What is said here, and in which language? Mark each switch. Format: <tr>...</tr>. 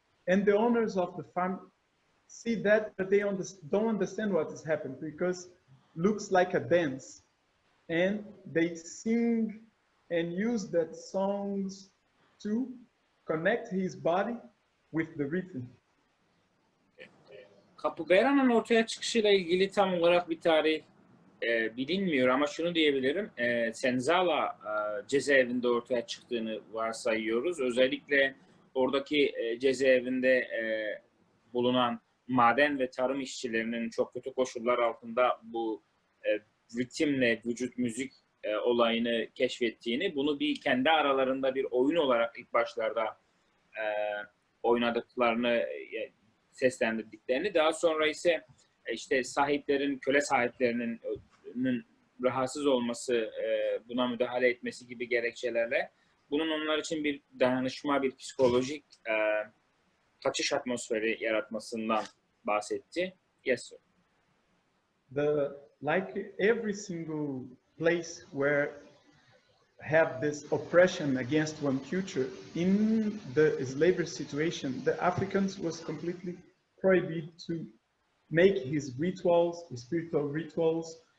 <en>And the owners of the farm see that, but they don't understand what is happening because looks like a dance. And they sing and use that songs to connect his body with the rhythm.</en> <tr>Capoeira'nın ortaya çıkışıyla ilgili tam olarak bir tarih bilinmiyor ama şunu diyebilirim. Senzala cezaevinde ortaya çıktığını varsayıyoruz. Özellikle oradaki cezaevinde bulunan maden ve tarım işçilerinin çok kötü koşullar altında bu ritimle vücut müzik olayını keşfettiğini, bunu bir kendi aralarında bir oyun olarak ilk başlarda oynadıklarını seslendirdiklerini, daha sonra ise işte sahiplerin, köle sahiplerinin rahatsız olması, buna müdahale etmesi gibi gerekçelerle bunun onlar için bir dayanışma, bir psikolojik kaçış atmosferi yaratmasından bahsetti.</tr> <en>Yes, sir. Like every single place where have this oppression against one culture, in the slavery situation, the Africans was completely prohibited to make his rituals, his spiritual rituals.</en>